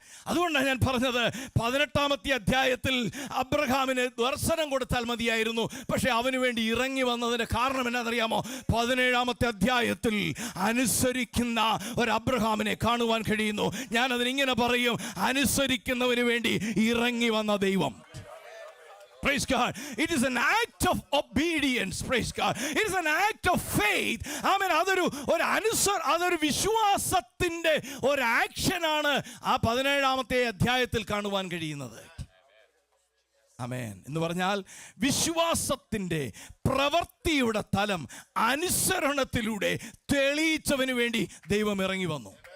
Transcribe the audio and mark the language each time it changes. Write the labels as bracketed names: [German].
[Malayalam] അതുകൊണ്ടാണ് ഞാൻ പറഞ്ഞത് 18-ാമത്തെ അധ്യായത്തിൽ അബ്രഹാമിന് ദർശനം കൊടുത്താൽ മതിയായിരുന്നു. പക്ഷെ അവന് വേണ്ടി ഇറങ്ങി വന്നതിന്റെ കാരണം എന്നാണെന്നറിയാമോ? 17-ാമത്തെ അധ്യായത്തിൽ അനുസരിക്കുന്ന ഒരു അബ്രഹാമിനെ കാണുവാൻ കഴിയുന്നു. ഞാനതിനിങ്ങനെ പറയും, അനുസരിക്കുന്നവന് വേണ്ടി ഇറങ്ങി വന്ന ദൈവം. [English] Praise God. It is an act of obedience. Praise God. It is an act of faith. Amen. [Malayalam] അതൊരു വിശ്വാസത്തിന്റെ ഒരു ആക്ഷനാണ് ആ 17-ാമത്തെ അധ്യായത്തിൽ കാണുവാൻ കഴിയുന്നത്. ആമേൻ. എന്ന് പറഞ്ഞാൽ വിശ്വാസത്തിന്റെ പ്രവൃത്തിയുടെ തലം അനുസരണത്തിലൂടെ തെളിയിച്ചവന് വേണ്ടി ദൈവം ഇറങ്ങി വന്നു.